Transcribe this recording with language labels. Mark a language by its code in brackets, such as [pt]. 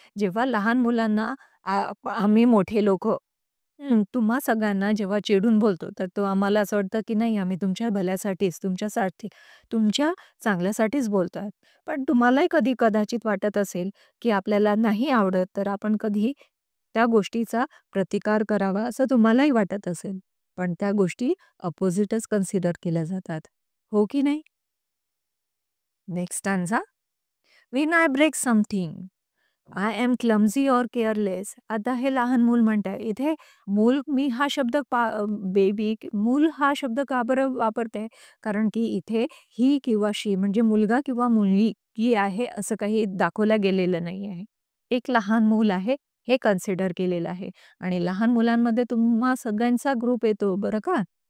[mr] जेव्हा लहान मुलांना आम्ही मोठे लोकं तुम्हा सगळ्यांना जेव्हा चिडून बोलतो, तर तो आम्हाला असं वाटतं, की नाही आम्ही तुमच्या भल्यासाठीच, तुमच्यासाठी तुमच्या चांगल्यासाठीच बोलतोय. पण तुम्हालाही कधी कदाचित वाटत असेल, की आपल्याला नाही आवडत, तर आपण कधी त्या गोष्टीचा प्रतिकार करावा असं तुम्हालाही वाटत असेल. पण त्या गोष्टी अपोझिटच कन्सिडर केल्या जातात. हो की नाही? [en] Next stanza. When I break something I am clumsy और careless. [mr] आता हे लहान मूल म्हणतंय. इथे मूल मी हा शब्द बेबी मूल हा शब्द का बरं वापरते? कारण की इथे ही किंवा शी म्हणजे मुलगा किंवा मुलगी आहे असं काही दाखवलं गेलेलं नाही आहे. एक लहान मूल आहे हे कन्सिडर केलेलं आहे आणि लहान मुलांमध्ये तुम्हा सगळ्यांचा ग्रुप येतो बरं का?